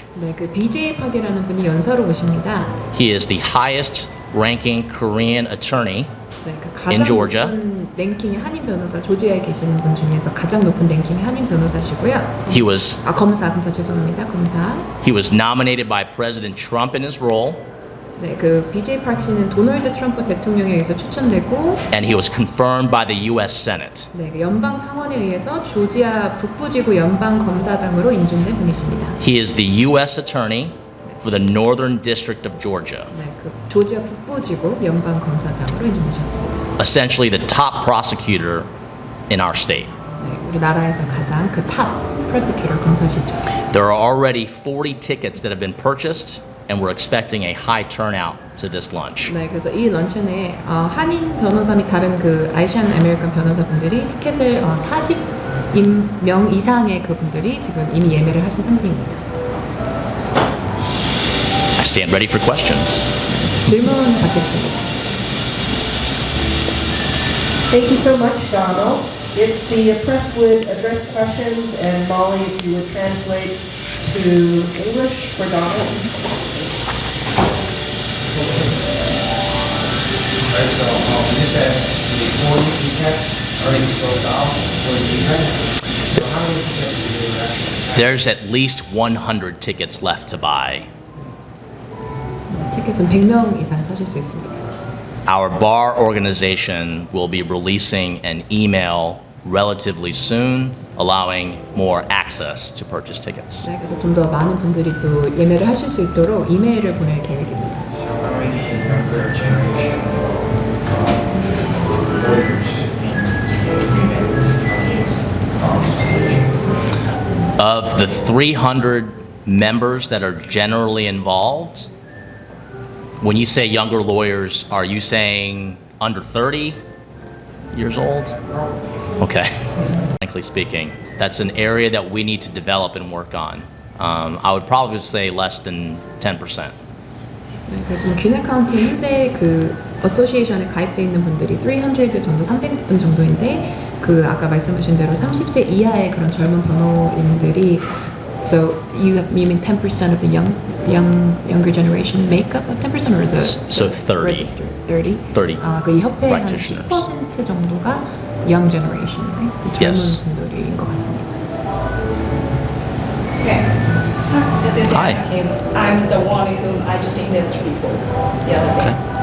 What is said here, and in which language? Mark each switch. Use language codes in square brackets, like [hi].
[ko] 네, 그 BJ 팍이라는 분이 연사로 오십니다. [en] He is the highest ranking Korean attorney [ko] 네, 그 [en] in [ko] 가장 [en] Georgia. [ko] 높은 랭킹의 한인 변호사, 조지아에 계시는 분 중에서 가장 높은 랭킹의 한인 변호사시고요. [en] He was [ko] 검사 죄송합니다. 검사. [en] He was nominated by President Trump in his role, [ko] 네, 그 BJ 팍 씨는 도널드 트럼프 대통령에 의해서 추천되고, [en] and he was confirmed by the U.S. Senate. [ko] 네, 그 연방 상원에 의해서 조지아 북부지구 연방 검사장으로 인준된 분이십니다. [en] He is the U.S. attorney for the Northern District of Georgia, [ko] 네, 그 조지아 북부지구 연방 검사장으로 인준되셨습니다. [en] essentially the top prosecutor in our state. [ko] 네, 우리나라에서 가장 그 탑 프로세큐터 검사시죠. [en] There are already 40 tickets that have been purchased, and we're expecting a high turnout to this lunch. [ko] 네, 그래서 이 런천에 한인 변호사 및 다른 그 아시안 아메리칸 변호사분들이 티켓을 40명 이상의 그분들이 지금 이미 예매를 하신 상태입니다. [en] I stand ready for questions. [ko] 질문 받겠습니다. [en] Thank you so much, Donald. If the press would address questions, and Molly, if you would translate to English for Donald. Right, so you said the 40 tickets are being sold out for the event. So how many tickets do you actually have? There's at least 100 tickets left to buy. [ko] 티켓은 100명 이상 사실 수 있습니다. [en] Our bar organization will be releasing an email relatively soon, allowing more access to purchase tickets. [ko] 네, 그래서 좀 더 많은 분들이 또 예매를 하실 수 있도록 이메일을 보낼 계획입니다. [en] So how many younger generation lawyers in the Of the 300 members that are generally involved, when you say younger lawyers, are you saying under 30 years old? Okay. Frankly speaking, that's an area that we need to develop and work on. I would probably say less than 10%. [ko] 네, 그래서 귀넷카운티 현재 그 어소시에이션에 가입돼 있는 분들이 300 정도, 300분 정도인데 그 아까 말씀하신 대로 30세 이하의 그런 젊은 변호인들이 [en] so you mean 10% of the younger generation make up of 10% or the So 30. registered 30? 30 [ko] 그 협회의 한 [en] practitioners. 10% [ko] 정도가 [en] young generation, right? [ko] 젊은 [en] Yes. [ko] 분들인 것 같습니다. [en] Okay. This is Hi. Anna Kim. I'm the one whom I just emailed to people the other day.